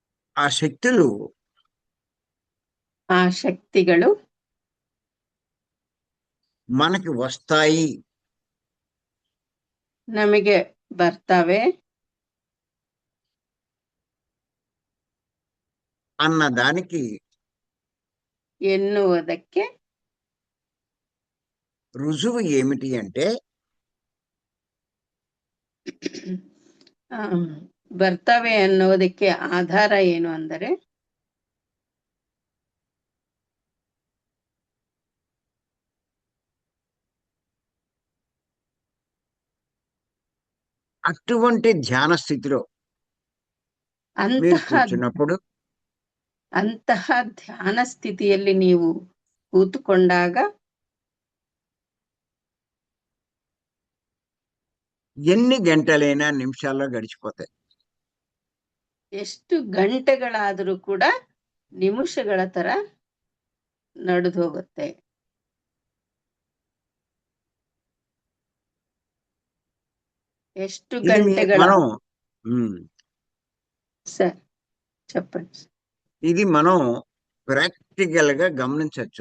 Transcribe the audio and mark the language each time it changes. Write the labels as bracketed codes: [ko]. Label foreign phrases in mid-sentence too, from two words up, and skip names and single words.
[te] ఆ శక్తులు [kn] ಆ ಶಕ್ತಿಗಳು [te] మనకి వస్తాయి [kn] ನಮಗೆ ಬರ್ತವೆ [te] అన్న దానికి [kn] ಎನ್ನುವುದಕ್ಕೆ [te] రుజువు ఏమిటి అంటే [kn] ಆ, ಬರ್ತವೆ ಅನ್ನೋದಕ್ಕೆ ಆಧಾರ ಏನು ಅಂದರೆ [te] అటువంటి ధ్యాన స్థితిలో మీరు [kn] ಅಂತಹ [te] కూర్చున్నప్పుడు [kn] ಅಂತಹ ಧ್ಯಾನ ಸ್ಥಿತಿಯಲ್ಲಿ ನೀವು ಕೂತುಕೊಂಡಾಗ [te] ఎన్ని గంటలైనా నిమిషాల్లో గడిచిపోతాయి. [kn] ಎಷ್ಟು ಗಂಟೆಗಳಾದರೂ ಕೂಡ ನಿಮಿಷಗಳ ತರ ನಡೆದು ಹೋಗುತ್ತೆ. ಎಷ್ಟು [te] ఇది [kn] ಗಂಟೆಗಳ [te] మనం ఉమ్, ಸರ್ చెప్పండి. ఇది మనం ప్రాక్టికల్ గా గమనించవచ్చు.